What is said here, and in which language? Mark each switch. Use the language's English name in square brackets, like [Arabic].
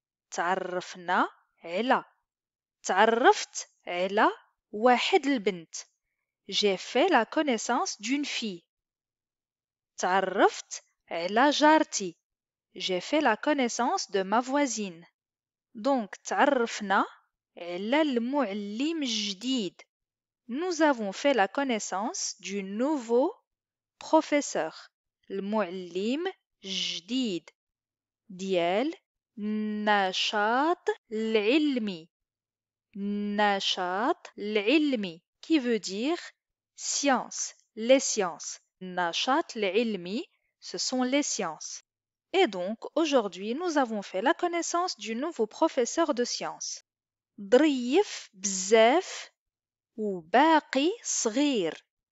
[Arabic] تعرفنا على. تعرفت على واحد البنت. [French] J'ai fait la connaissance d'une fille. [Arabic] تعرفت على جارتي. [French] J'ai fait la connaissance de ma voisine. [Arabic] Donc, تعرفنا على المعلم الجديد. [French] Nous avons fait la connaissance du nouveau professeur. [Arabic] المعلم جديد ديال النشاط العلمي. النشاط العلمي [French] qui veut dire science, les sciences. [Arabic] النشاط العلمي, [French] ce sont les sciences. Et donc, aujourd'hui, nous avons fait la connaissance du nouveau professeur de sciences. [Arabic] ظريف بزاف وباقي صغير.